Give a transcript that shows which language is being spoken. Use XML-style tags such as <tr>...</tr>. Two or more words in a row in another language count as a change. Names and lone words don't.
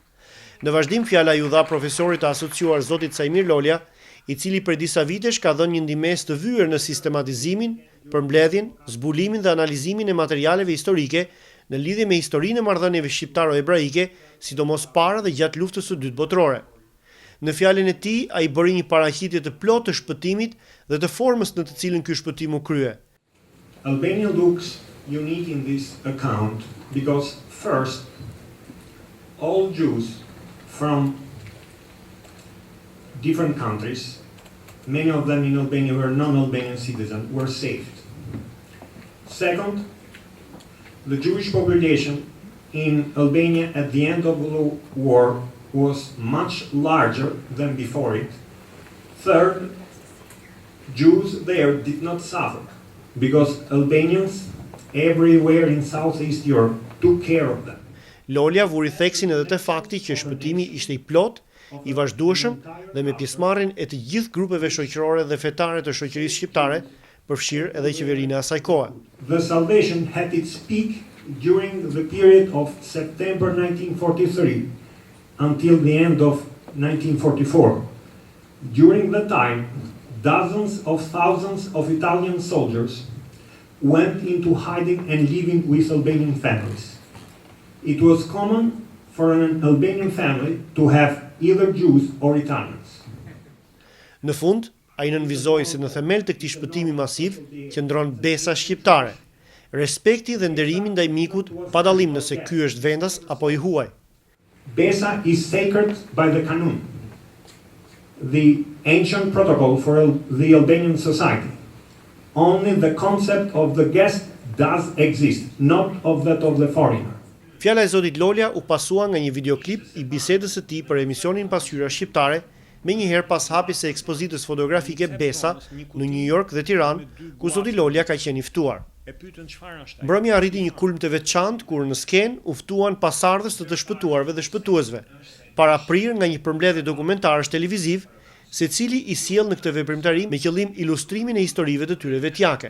<sq>Në vazhdim, fjala ju dha profesorit të asociuar zotit Saimir Lolja, i cili për disa vitesh ka dhënë një ndihmës të vyer në sistematizimin, përmbledhjen, zbulimin dhe analizimin e materialeve historike në lidhje me historinë e marrëdhënieve shqiptaro-ebraike, sidomos para dhe gjatë luftës së dytë botërore. Në fjalën e tij, ai bëri një paraqitje të plotë të shpëtimit dhe të formës në të cilën ky shpëtim u krye.</sq> <en>Albania looks unique in this account because first, all Jews from different countries, many of them in Albania were non-Albanian citizens, were saved. Second, the Jewish population in Albania at the end of the war was much larger than before it. Third, Jews there did not suffer because Albanians everywhere in Southeast Europe took care of them.</en> <sq>Lolja vuri theksin edhe te fakti që shpëtimi ishte i plot, i vazhdueshëm dhe me pjesëmarrjen e të gjithë grupeve shoqërore dhe fetare të shoqërisë shqiptare, përfshirë edhe qeverinë e asaj kohe.</sq> <en>The salvation had its peak during the period of September 1943 until the end of 1944. During the time, dozens of thousands of Italian soldiers went into hiding and living with Albanian families. It was common for an Albanian family to have either Jews or Italians.</en> <sq>Në fund, ai nënvizoi se në themel të këtij shpëtimi masiv qëndron Besa shqiptare, Respekti dhe nderimi ndaj mikut, pa dallim nëse ky është vendas apo i huaj.</sq> <en>Besa is sacred by the Kanun, the ancient protocol for the Albanian society. Only the concept of the guest does exist, not of that of the foreigner.</en> <sq>Fjala e zotit Lolja u pasua nga një videoklip i bisedës së tij për emisionin Pasqyra Shqiptare, me njëherë pas hapjes së ekspozitës fotografike Besa në New York dhe Tiranë, ku zoti Lolja ka qenë i ftuar. Mbrëmja arriti një kulm të veçantë kur në skenë u ftuan pasardhës të shpëtuarve dhe shpëtuesve, para prirë nga një përmbledhje dokumentarësh televiziv, secili i sjell në këtë veprimtari me qëllim ilustrimin e historive të tyre vetjake.</sq>